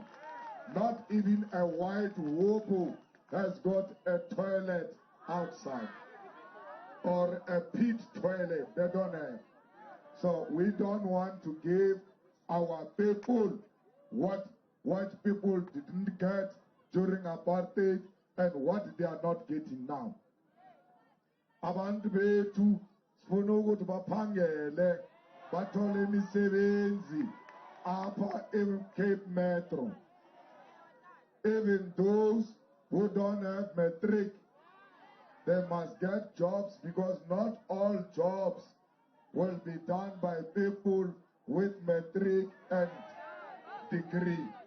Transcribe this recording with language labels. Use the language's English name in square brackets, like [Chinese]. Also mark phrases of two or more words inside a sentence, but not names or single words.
[English] Not even a white wopo has got a toilet outside. Or a pit toilet, they don't have. So we don't want to give our people what white people didn't get during apartheid and what they are not getting now. [Xhosa] Abantu bethu sifuna ukuthi baphangele bathole imisebenzi apha eCape Metro. [English] Even those who don't have matric, they must get jobs because not all jobs will be done by people with matric and degree.